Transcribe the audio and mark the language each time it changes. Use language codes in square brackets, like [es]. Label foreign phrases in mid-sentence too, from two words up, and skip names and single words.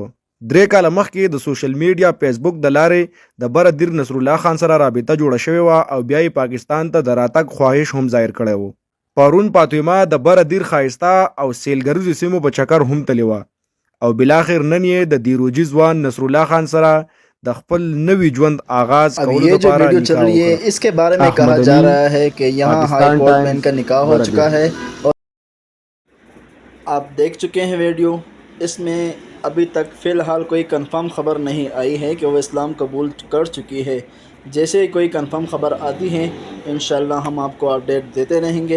[ps] 3 کاله مخکې د سوشل میډیا فیسبوک د لارې د بره دیر نصر الله خان سره رابطه جوړه شوې وه او بیا یې پاکستان ته د راتګ خواهش هم ظاهر کړی و. پرون فاطمه د بره دیر ښایسته او سیلګریزو سیمو په چکر هم تللی وه او بلاخر نن یې د دیروجي ځوان نصر الله خان سره د خپل نوی ژوند آغاز کولو لپاره [ur] ویڈیو چل رہی ہے. اس کے بارے میں کہا جا رہا ہے کہ یہاں [en] high court [ur] میں ان کا نکاح ہو چکا ہے اور آپ دیکھ چکے ہیں ویڈیو. اس میں ابھی تک فی الحال کوئی کنفرم خبر نہیں آئی ہے کہ وہ اسلام قبول کر چکی ہے. جیسے ہی کوئی کنفرم خبر آتی ہے ان شاء اللہ ہم آپ کو اپڈیٹ دیتے رہیں گے.